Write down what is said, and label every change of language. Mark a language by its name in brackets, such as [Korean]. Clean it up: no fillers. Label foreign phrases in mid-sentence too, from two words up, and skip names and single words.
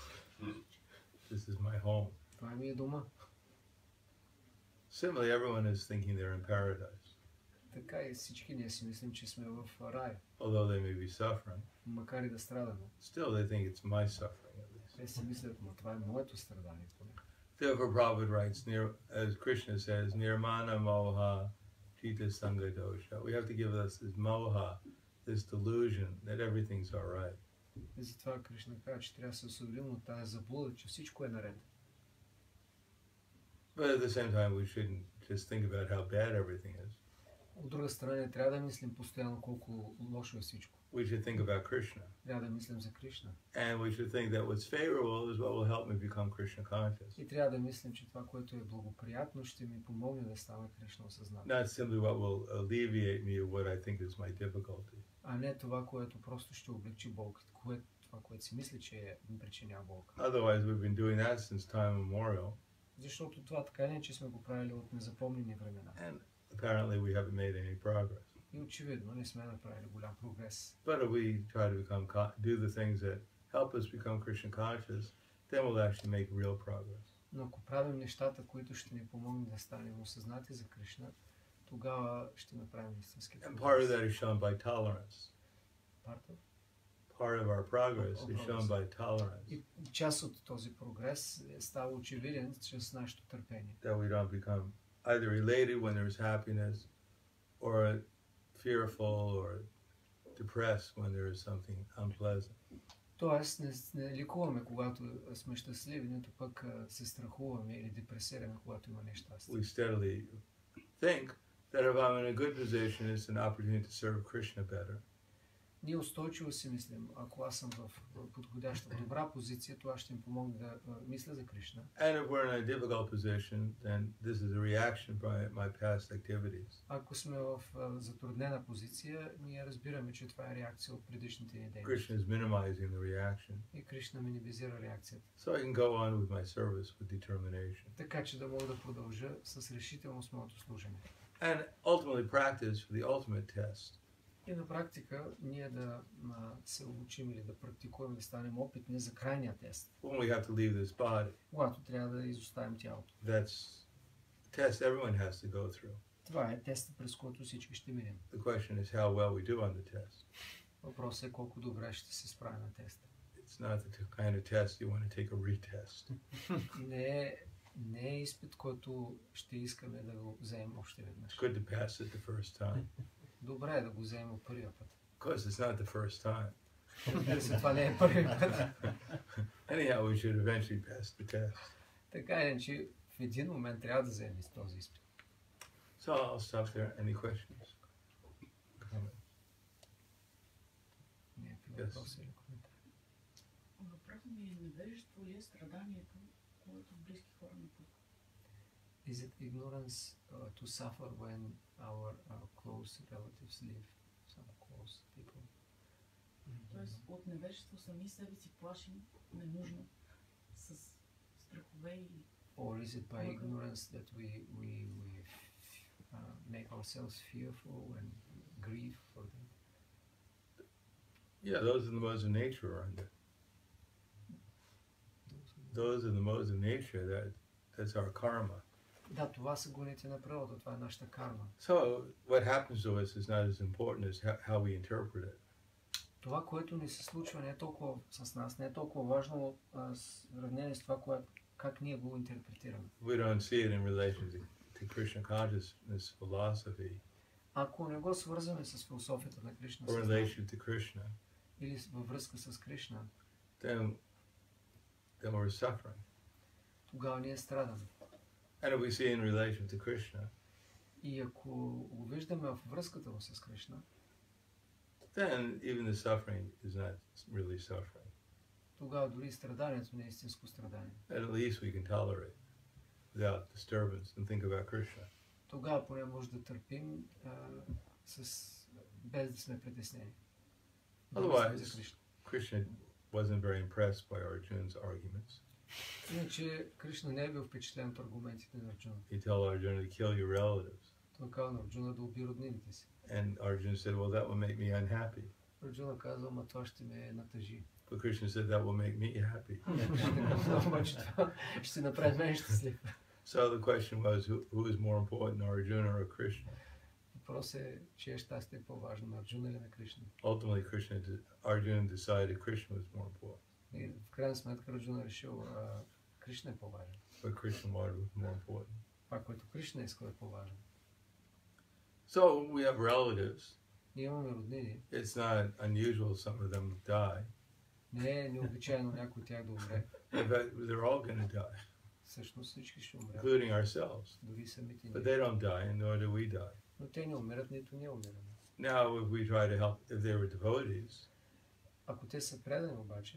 [English] This is my home. [Bulgarian] Това ми е дома. [English] Similarly, everyone is thinking they're in paradise, [Bulgarian] Така и всички ние си мислим, че сме в рая. [English] although they may be suffering. [Bulgarian] Макар и да страдаме. [English] Still, they think it's my suffering at least. [Bulgarian] Те си мислят, но това е моето страдание. [English] Therefore, Prabhupada writes, as Krishna says, [Sanskrit] निर्मान मोह चित सङ्ग दोष. [English] We have to give us this moha, this delusion that everything's all right. [Bulgarian] И затова Кришна казва, че трябва да се освободим от тази заблуда, че всичко е наред. [English] But at the same time, we shouldn't just think about how bad everything is. [Bulgarian] От друга страна, не трябва да мислим постоянно колко лошо е всичко. [English] We should think about Krishna. [Bulgarian] Трябва да мислим за Кришна. [English] And we should think that what's favorable is what will help me become Krishna conscious. [Bulgarian] И трябва да мислим, че това, което е благоприятно, ще ми помогне да стана Кришна осъзнат. [English] Not simply what will alleviate me of what I think is my difficulty. [Bulgarian] А не това, което просто ще облегчи болката, това, което си мисли, че ми причинява болка. [English] Otherwise, we've been doing that since time immemorial. [Bulgarian] Защото това така не е, че сме го правили от незапомнени времена. [English] And apparently we haven't made any progress. [Bulgarian] И очевидно не сме направили голям прогрес. [English] But if we try to do the things that help us become Krishna conscious, then we'll actually make real progress. [Bulgarian] Но ако правим нещата, които ще ни помогнат да станем осъзнати за Кришна, тогава ще направим истински [English] And part of [Bulgarian] прогрес. [English] that is shown by tolerance. Part of our progress is shown by tolerance. [Bulgarian] И част от този прогрес става очевиден чрез нашето търпение. [English] That we don't become either elated when there's happiness, or fearful or depressed when there is something unpleasant. [Bulgarian] Тоест не ликуваме, когато сме щастливи, нито пък се страхуваме или депресираме, когато има нещастие. [English] We steadily think that if I'm in a good position, it's an opportunity to serve Krishna better. [Bulgarian] Ние устойчиво си мислим, ако аз съм в подходяща, добра позиция, това ще им помогне да мисля за Кришна. [English] And if we're in a difficult position, then this is a reaction by my past activities. [Bulgarian] Ако сме в затруднена позиция, ние разбираме, че това е реакция от предишните ни дейности. [English] Krishna is minimizing the reaction. [Bulgarian] И Кришна минимизира реакцията. [English] So I can go on with my service with determination. [Bulgarian] Така че да мога да продължа с решителност моето служене. [English] And ultimately practice for the ultimate test. [Bulgarian] И на практика ние да се обучим или да практикуваме, да станем опитни за крайния тест. [English] When we have to leave this body. [Bulgarian] Когато трябва да изоставим тялото. [English] That's a test everyone has to go through. [Bulgarian] Това е тестът, през който всички ще минем. [English] The question is how well we do on the test. [Bulgarian] Въпросът е колко добре ще се справим на теста. [English] It's not the kind of test you want to take a retest. [Bulgarian] Не е изпит, който ще искаме да го вземем още веднъж. [English] It's good to pass it the first time. [Bulgarian] Добре е да го вземем от първия път. [English] Because it's not the first time. [Bulgarian] Разбира се, това не е първия път. [English] Anyhow, we should eventually pass the test. [Bulgarian] Така е, че в един момент трябва да вземем този изпит. [English] So I'll stop there. Any questions? Comments? [Bulgarian] Някакви [English] Yes. [Bulgarian] въпроси или коментари? Въпросът ми е, невежество ли е страданието, което близки хора не пускат? [English] Is it ignorance to suffer when our close relatives leave some close people? [Bulgarian] Тоест от невежество сами себе си плашим ненужно с страхове и... [English] Or is it by ignorance that we make ourselves fearful and grieve for them? Yeah, those are the modes of nature, aren't they? Those are the modes of nature. That's our karma. [Bulgarian] Да, това са гоните на природа, това е нашата карма. [English] So what happens to us is not as important as how we interpret it. [Bulgarian] Това, което ни се случва, не е толкова с нас, не е толкова важно в сравнение с това, как ние го интерпретираме. [English] We don't see it in relation to Krishna consciousness philosophy [Bulgarian] Ако не го свързваме с философията на Кришна [English] or relation to Krishna, [Bulgarian] или във връзка с Кришна, [English] then we're suffering. [Bulgarian] тогава ние страдаме. [English] And if we see in relation to Krishna, [Bulgarian] И ако го виждаме в връзката му с Кришна, [English] then even the suffering is not really suffering. [Bulgarian] тогава дори страданието не е истинско страдание. [English] And at least we can tolerate without disturbance and think about Krishna. [Bulgarian] Тогава поне може да търпим без да сме притеснени. [English] Otherwise, Krishna wasn't very impressed by Arjuna's arguments. [Bulgarian] Иначе Кришна не е бил впечатлен от аргументите на Арджуна. [English] He told Arjuna to kill your relatives. [Bulgarian] Той каза на Арджуна да уби роднините си. [English] And Arjuna said, well, that will make me unhappy. [Bulgarian] Арджуна каза, ама това ще ме натъжи. [English] But Krishna said, that will make me happy. [Bulgarian] Обаче това ще направи мен щастлив. [English] So the question was, who is more important, Arjuna or Krishna? [Bulgarian] Въпросът е, чие щастие е по-важно, на Арджуна или на Кришна? [English] Ultimately, Arjuna decided Krishna was more important. [Bulgarian] И в крайна сметка Арджуна решил Кришна е по-важен. [English] But Krishna wanted was more important. [Bulgarian] Това, което Кришна иска е по-важен. [English] So we have relatives. [Bulgarian] Ние имаме роднини. [English] It's not unusual some of them die. [Bulgarian] Не е необичайно някой от тях да умре. [English] In fact, they're all going to die, [Bulgarian] Всъщност всички ще умрят. [English] including ourselves. [Bulgarian] Дори самите [English] But [Bulgarian] ние. [English] they don't die, and nor do we die. [Bulgarian] Но те не умират, нито ние умираме. [English] Now, if we try to help, if they were devotees, [Bulgarian] Ако те са предани обаче,